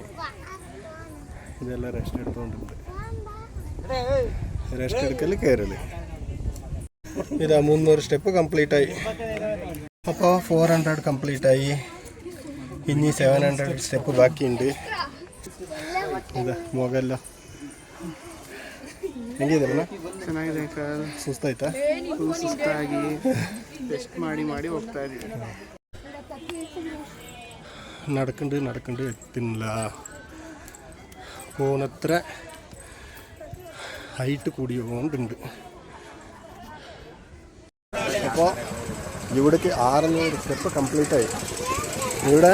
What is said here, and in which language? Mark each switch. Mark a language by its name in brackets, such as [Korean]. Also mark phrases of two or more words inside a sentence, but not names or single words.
[Malayalam] ഇതെല്ലാം റെസ്റ്റ് എടുത്തുകൊണ്ടുണ്ട്. റെസ്റ്റ് എടുക്കൽ കയറൽ. ഇതാ 300 [English] step complete [Malayalam] ആയി. അപ്പോൾ 400 കംപ്ലീറ്റ് ആയി. ഇനി 700 സ്റ്റെപ്പ് ബാക്കിയുണ്ട്. ഇതാ മുഖമെല്ലാം ಹೆಂಗಿದ್ರಲ್ಲ? [Kannada] ಚೆನ್ನಾಗಿದೆ ಸರ್. ಸುಸ್ತಾಯ್ತಾ? ಸುಸ್ತಾಗಿ ರೆಸ್ಟ್ ಮಾಡಿ ಹೋಗ್ತಾ ಇದ್ದೀವಿ. [Malayalam] നടക്കണ്ട് എത്തുന്നില്ല. പോണത്ര ഹൈറ്റ് കൂടിയോണ്ടുണ്ട്. അപ്പോൾ ഇവിടേക്ക് 600 [English] step complete [Malayalam] ആയി.